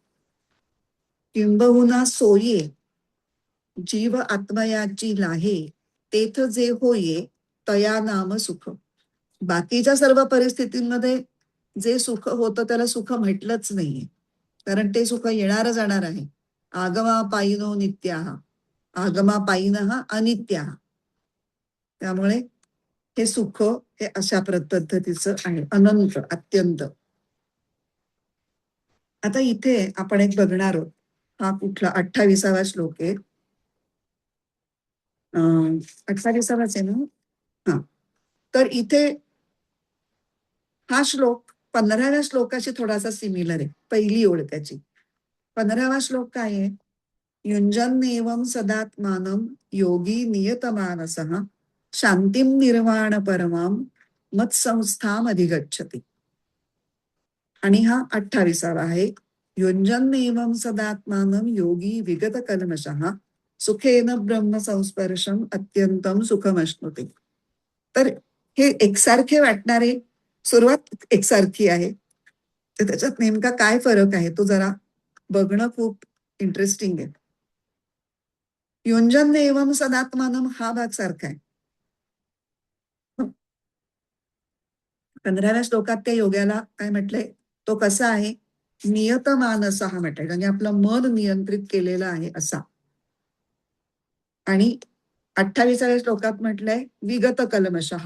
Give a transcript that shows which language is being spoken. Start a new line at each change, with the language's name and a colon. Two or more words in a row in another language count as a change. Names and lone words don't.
Marathi: किंबहुना सोये जीव आत्मयाची लाहे तेथ जे होये तया नाम सुख. बाकीच्या सर्व परिस्थितींमध्ये जे सुख होतं त्याला सुख म्हटलंच नाहीये, कारण ते सुख येणार जाणार आहे.
Sanskrit: आगमा पायिनो नित्याहा, आगमा पायिनः अनित्याः.
Marathi: त्यामुळे हे सुख हे अशा पद्धतीचं आहे, अनंत, अत्यंत. आता इथे आपण एक बघणार आहोत, हा कुठला 28वा श्लोक आहे. 28वाच आहे ना? हा. तर इथे हा श्लोक 15व्या श्लोकाशी थोडासा सिमिलर आहे, पहिली ओळ त्याची. 15वा श्लोक काय आहे?
Sanskrit: युंजन्नेवं सदात्मानं योगी नियतमानसः शांतिं निर्वाण परमां मत्संस्थाम अधिगच्छति.
Marathi: आणि हा 28वा आहे.
Sanskrit: युञ्जन् एवं सदात्मानं योगी विगत कल्मषः सुखेन ब्रह्म संस्पर्शम अत्यंतम सुखमश्नुते.
Marathi: तर हे एकसारखे वाटणारे, सुरुवात एकसारखी आहे, तर त्याच्यात नेमका काय फरक आहे तो जरा बघणं खूप इंटरेस्टिंग आहे.
Sanskrit: युञ्जन् एवं सदात्मानं
Marathi: हा भाग सारखा आहे. 15व्या श्लोकात त्या योग्याला काय म्हटलंय, तो कसा आहे, नियतमानस हा म्हटलंय, म्हणजे आपलं मन नियंत्रित केलेलं आहे असा. आणि 28व्या श्लोकात म्हटलंय
Sanskrit: विगत कल्मषः.